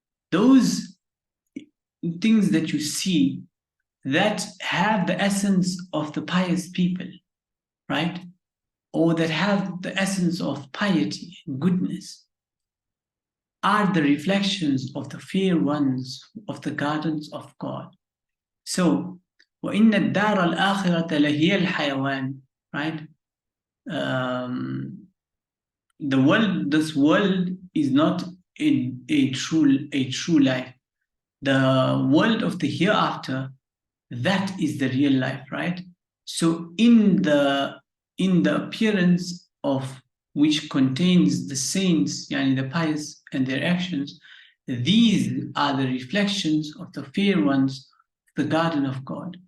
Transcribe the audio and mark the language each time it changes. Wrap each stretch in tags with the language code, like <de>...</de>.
<en>Those things that you see that have the essence of the pious people, right? Or that have the essence of piety and goodness, are the reflections of the fair ones of the gardens of God. So,</en> <ar>وَإِنَّ الدَّارَ الْآخِرَةَ لَهِيَ الْحَيَوَانِ, right?</ar> <en>The world, this world is not a true life. The world of the hereafter, that is the real life, right? So in the appearance of which contains the saints, yani the pious and their actions, these are the reflections of the fair ones, the garden of God.</en>